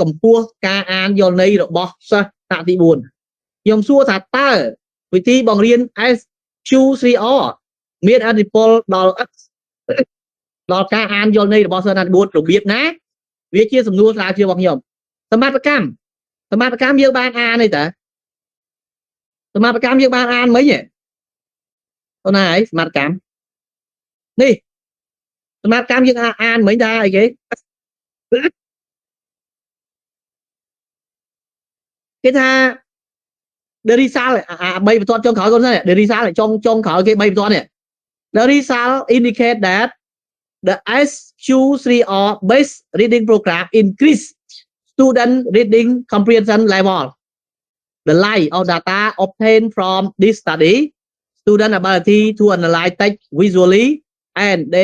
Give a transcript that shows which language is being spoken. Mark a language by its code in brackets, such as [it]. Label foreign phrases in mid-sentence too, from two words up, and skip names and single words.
[km] កម្ពស់ការអានយល់ន័យរបស់សិស្សថ្នាក់ទី4ខ្ញុំសួរថាតើវិធីបង្រៀន SQ3R មានឥទ្ធិពលដល់ការអានយល់ន័យរបស់សិស្សថ្នាក់ទី4របៀបណាវាជាសំណួរស្រាវជ្រាវរបស់ខ្ញុំសមត្ថកម្មយើងបានអានទេតាសមត្ថកម្មយើងបានអានមិញទេអូនណាហើយសមត្ថកម្មនេះសមត្ថកម្មយើងអានមិញថាអីគេ [en] គេថា the result [km] 3 បន្ទាត់ចុងក្រោយគាត់ហ្នឹង [en] the result [km] ចុងក្រោយគេ3បន្ទាត់នេះ [en] the result indicate that the SQ3R based reading program increase student reading comprehension level the light of data obtained from this study student ability to analyze text visually and